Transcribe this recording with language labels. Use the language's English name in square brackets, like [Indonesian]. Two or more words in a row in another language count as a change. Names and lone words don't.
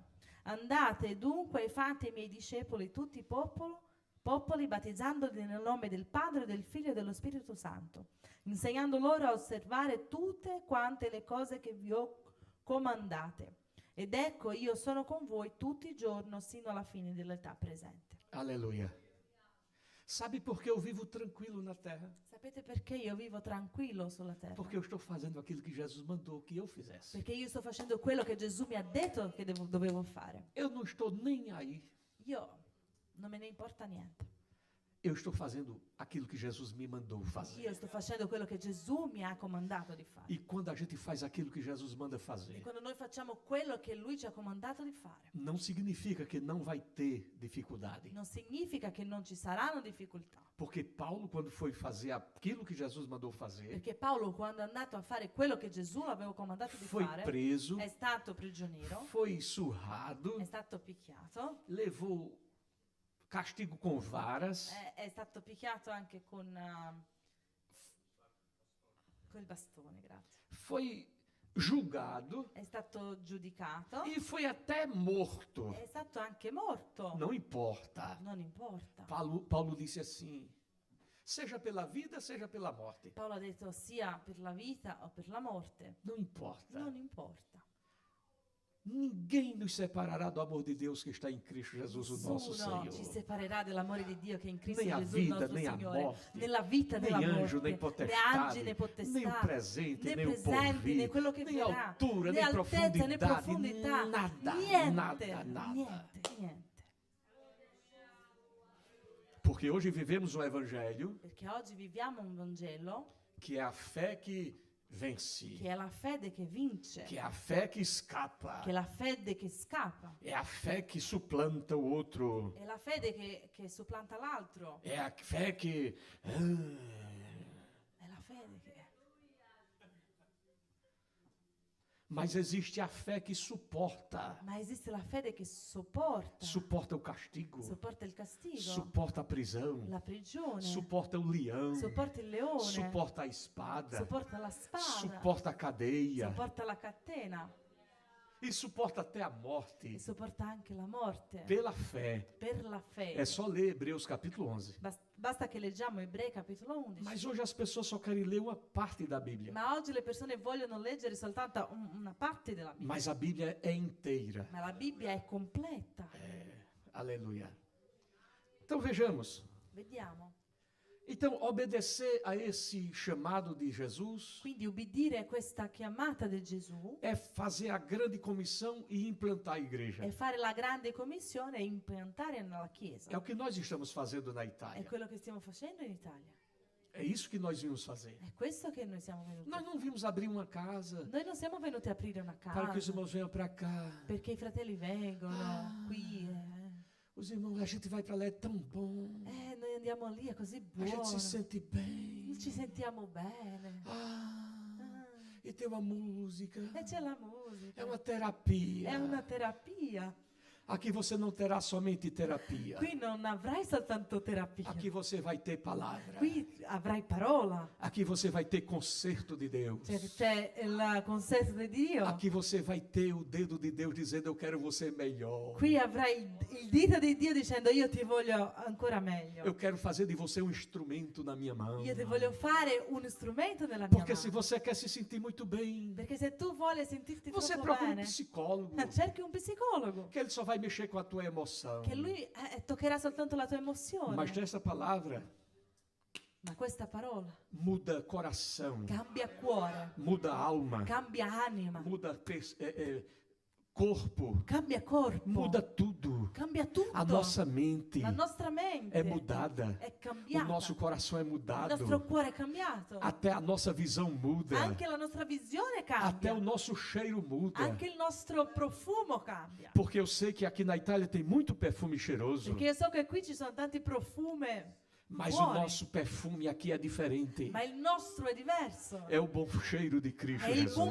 [Italian] Andate dunque e fate i miei discepoli tutti i popoli, battezzandoli nel nome del Padre, del Figlio e dello Spirito Santo, insegnando loro a osservare tutte quante le cose che vi ho comandate. Ed ecco, io sono con voi tutti i giorni sino alla fine dell'età presente. [Portuguese] Aleluia. Sabe por que eu vivo tranquilo na terra? [Italian] Sapete perché io vivo tranquillo sulla terra? [Portuguese] Porque eu estou fazendo aquilo que Jesus mandou que eu fizesse. [Italian] Perché io sto facendo quello che Gesù mi ha detto che dovevo fare. [Portuguese] Eu não estou nem aí. [Italian] Io non me ne importa niente. [Portuguese] Eu estou fazendo aquilo que Jesus me mandou [Italian] Io [Portuguese] fazer. [Italian] sto facendo quello che Gesù mi ha comandato di fare. [Portuguese] E quando a gente faz aquilo que Jesus manda [Italian] E [Portuguese] fazer, [Italian] quando noi facciamo quello che Lui ci ha comandato di fare, [Portuguese] não significa que não vai ter dificuldade. [Italian] non significa che non ci saranno difficoltà. [Portuguese] Porque Paulo, quando foi fazer aquilo que Jesus mandou fazer, [Italian] Perché Paolo, quando è andato a fare quello che Gesù aveva comandato di [Portuguese] foi [Italian] fare, [Portuguese] preso, [Italian] è stato prigioniero, [Portuguese] foi surrado, [Italian] è stato picchiato, [Portuguese] levou castigo com varas, [Italian] è stato picchiato anche con il bastone, grazie. [Portuguese] foi julgado [Italian] È stato giudicato, [Portuguese] e foi até morto. [Italian] è stato anche morto. [Portuguese] Não importa. [Italian] Non importa. [Portuguese] Paulo disse assim: seja pela vida, seja pela morte. [Italian] Paolo ha detto sia per la vita o per la morte, [Portuguese] Não importa. [Italian] non importa. [Portuguese] Ninguém nos separará do amor de Deus que está em Cristo Jesus, o nosso [Italian] Nessuno ci [Portuguese] Senhor. [Italian] separerà dell'amore di Dio che è in Cristo [Portuguese] Nem a [Italian] Gesù il [Portuguese] vida, [Italian] nostro [Portuguese] nem a [Italian] Signore. [Portuguese] morte, [Italian] Nella vita, [Portuguese] nem [Italian] nella [Portuguese] anjo, [Italian] morte, [Portuguese] nem [Italian] né [Portuguese] potestade, [Italian] angeli, né potestà, [Portuguese] nem o presente, [Italian] né [Portuguese] nem o [Italian] presenti, né [Portuguese] porvir, [Italian] quello che [Portuguese] nem [Italian] verrà, [Portuguese] altura, [Italian] né [Portuguese] nem [Italian] altezza, né [Portuguese] profundidade, [Italian] profondità, [Portuguese] nada, [Italian] niente, [Portuguese] nada, nada. [Italian] niente. [Portuguese] Porque hoje vivemos um evangelho [Italian] Perché oggi viviamo un Vangelo [Portuguese] que é a fé que vence, [Italian] che è la fede che vince, [Portuguese] que é a fé que escapa, [Italian] che è la fede che scappa, [Portuguese] é a fé que suplanta o outro, [Italian] è la fede che supplanta l'altro, [Portuguese] é a fé que [Italian] è la fede che... [Portuguese] mas existe a fé que suporta, [Italian] Ma esiste la fede che sopporta, [Portuguese] suporta o castigo, [Italian] sopporta il castigo, [Portuguese] suporta a prisão, [Italian] la prigione, [Portuguese] suporta o leão, [Italian] sopporta il leone, [Portuguese] suporta a espada, [Italian] sopporta la spada, [Portuguese] suporta a cadeia [Italian] sopporta la catena [Portuguese] e suporta até a morte [Italian] e sopporta anche la morte [Portuguese] pela fé. [Italian] per la fede. [Portuguese] É só ler Hebreus capítulo 11. [Italian] Basta che leggiamo Ebrei capitolo 11. [Portuguese] Mas hoje as pessoas só querem ler uma parte da Bíblia. [Italian] Ma oggi le persone vogliono leggere soltanto una parte della Bibbia. [Portuguese] Mas a Bíblia é inteira. [Italian] Ma la Bibbia è completa. [Portuguese] Aleluia. Então vejamos. [Italian] Vediamo. [Portuguese] Então, obedecer a esse chamado de Jesus [Italian] Quindi ubbidire a questa chiamata di Gesù [Portuguese] é fazer a grande comissão e implantar a igreja. [Italian] è fare la grande commissione e impiantare nella Chiesa. [Portuguese] É o que nós estamos fazendo na [Italian] È [Portuguese] Itália. [Italian] quello che stiamo facendo in Italia. [Portuguese] É isso que nós vimos fazer. [Italian] È questo che noi siamo venuti. [Portuguese] Nós não vimos abrir uma casa [Italian] Noi non siamo venuti a aprire una [Portuguese] para que os [Italian] casa [Portuguese] irmãos venham para cá. [Italian] perché i fratelli vengono Ah. qui. [Portuguese] Os irmãos, a gente vai para lá, é tão bom. [Italian] Noi andiamo lì, è così [Portuguese] A gente se [Italian] buono. [Portuguese] sente bem. [Italian] Ci sentiamo bene. [Portuguese] Ah, e tem uma música. [Italian] E c'è la musica. [Portuguese] É uma terapia. [Italian] È una terapia. [Portuguese] Aqui você não terá somente terapia. [Italian] Qui non avrai soltanto terapia. [Portuguese] Aqui você vai ter palavra. [Italian] Qui avrai parola. [Portuguese] Aqui você vai ter conserto de Deus. [Italian] C'è il consenso di Dio. [Portuguese] Aqui você vai ter o dedo de Deus dizendo: eu quero você melhor. [Italian] Qui avrai il dito di Dio dicendo io ti voglio ancora meglio. [Portuguese] Eu quero fazer de você um instrumento na minha mão. [Italian] Io ti voglio fare un strumento nella mia [Portuguese] Porque se [Italian] mano. [Portuguese] você quer se sentir muito bem, [Italian] Perché se tu vuoi sentirti [Portuguese] você [Italian] troppo [Portuguese] procura um [Italian] bene, [Portuguese] psicólogo, [Italian] cerchi un psicologo [Portuguese] que ele só vai mexer com a tua emoção. [Italian] che lui toccherà soltanto la tua emozione. [Portuguese] Mas nessa palavra [Italian] Ma questa parola [Portuguese] muda coração, [Italian] cambia cuore, [Portuguese] muda alma, [Italian] cambia anima, [Portuguese] muda corpo, [Italian] cambia corpo, [Portuguese] muda tudo. [Italian] cambia tutto. [Portuguese] A nossa mente [Italian] La nostra mente [Portuguese] é mudada. [Italian] è [Portuguese] O [Italian] cambiata. [Portuguese] nosso coração é [Italian] Il [Portuguese] mudado. [Italian] nostro cuore è cambiato. [Portuguese] Até a nossa visão muda. [Italian] Anche la nostra visione [Portuguese] Até [Italian] cambia. [Portuguese] o nosso cheiro muda. [Italian] Anche il nostro profumo cambia. [Portuguese] Porque eu sei que aqui na Itália tem muito perfume cheiroso. [Italian] Perché io so che qui ci sono tanti profumi, [Portuguese] Mas o [Italian] buoni, [Portuguese] nosso perfume aqui é diferente. [Italian] ma il nostro è diverso. [Portuguese] É o bom cheiro de Cristo [Italian] È il buon